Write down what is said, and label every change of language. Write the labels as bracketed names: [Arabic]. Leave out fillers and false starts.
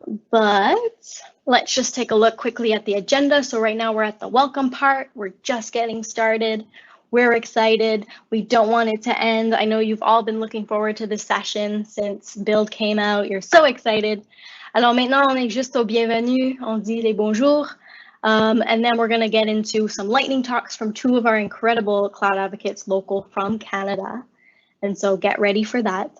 [English] But let's just take a look quickly at the agenda. So right now we're at the welcome part. We're just getting started. We're excited. We don't want it to end. I know you've all been looking forward to this session since Build came out. You're so excited. [French] Alors maintenant, on est juste au bienvenue. On dit les bonjours. [English] And then we're going to get into some lightning talks from two of our incredible cloud advocates local from Canada. And so get ready for that.